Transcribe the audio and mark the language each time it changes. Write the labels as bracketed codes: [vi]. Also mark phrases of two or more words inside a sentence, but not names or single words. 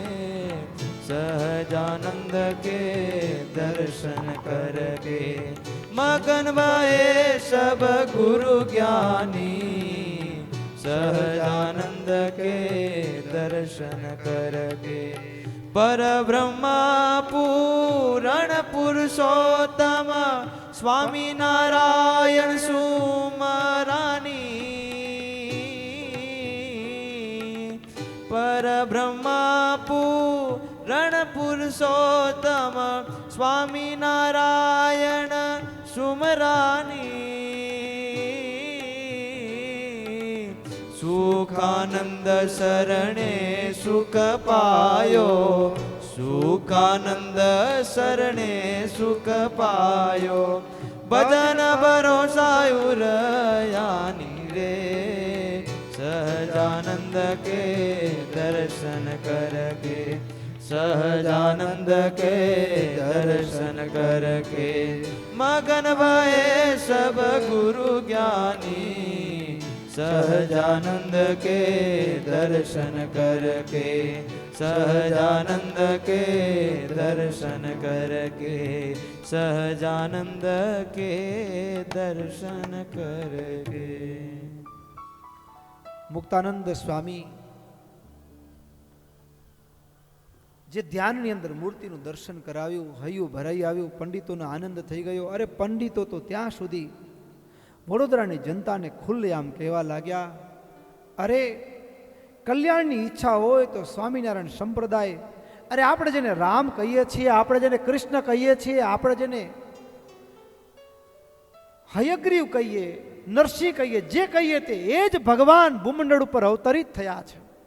[hi] सहजानंद के दर्शन करके मगन भये सब गुरु ज्ञानी। सहजानंद के दर्शन करके पर ब्रह्म पूरण पुरुषोत्तम, स्वामी नारायण सुमरानी। पर ब्रह्म पूरण पुरुषोत्तम, स्वामी नारायण सुमरानी। सुखानंद शरणे सुख पायो, सुखानंद शरणे सुख पायो। भजन भरोसा उरयानी रे। सहजानंद के दर्शन करके, सहजानंद के दर्शन करके मगन भये सब गुरु ज्ञानी। सहजानंद के दर्शन करके, सहजानंद के दर्शन करके, सहजानंद के दर्शन करके। [gu] મુક્તાનંદ સ્વામી જે ધ્યાનની અંદર મૂર્તિનું દર્શન કરાવ્યું, હૈયું ભરાઈ આવ્યું, પંડિતોનો આનંદ થઈ ગયો. અરે પંડિતો તો ત્યાં સુધી વડોદરાની જનતાને ખુલ્લેઆમ કહેવા લાગ્યા, અરે કલ્યાણની ઈચ્છા હોય તો સ્વામિનારાયણ સંપ્રદાય, અરે આપણે જેને રામ કહીએ છીએ, આપણે જેને કૃષ્ણ કહીએ છીએ, આપણે જેને હયગ્રીવ કહીએ, નરસિંહ કહીએ, જે કહીએ તે એ જ ભગવાન ભૂમંડળ ઉપર અવતરિત થયા છે.